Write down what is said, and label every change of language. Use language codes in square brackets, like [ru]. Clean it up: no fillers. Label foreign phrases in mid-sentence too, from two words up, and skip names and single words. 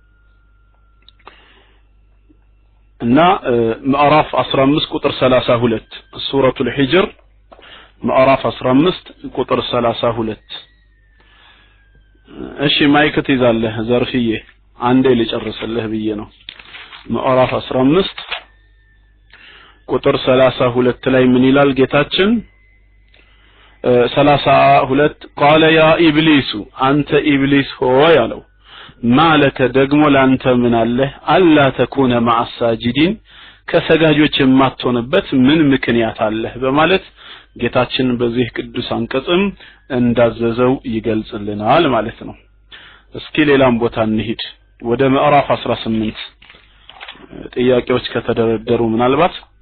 [am] እና ማዕራፍ 15 ቁጥር 32 ሱረቱል ሂጅር ማዕራፍ 15 ቁጥር 32 እሺ ማይክ ትይዛለህ ዘርፍዬ አንዴ ልጨርስልህ ብዬ ነው ማዕራፍ 15 ቁጥር 32 ላይ ምን ይላል ጌታችን 32 [ar] قال يا ابليس انت [am] ابليس ሆይ አለው ማለከ ደግሞ ላንተ ምን አለ [ar] ألا تكون مع الساجدين [am] ከሰጋጆች የማትሆንበት ምን ምክንያት አለ በማለት ጌታችን በዚህ ቅዱስ አንቀጽም እንዳዘዘው ይገልጽልናል ማለት ነው እስኪ ሌላም ቦታ እንሂድ ወደ ማዕራፍ 18 ጥያቄዎች ከተደረደሩ ምናልባት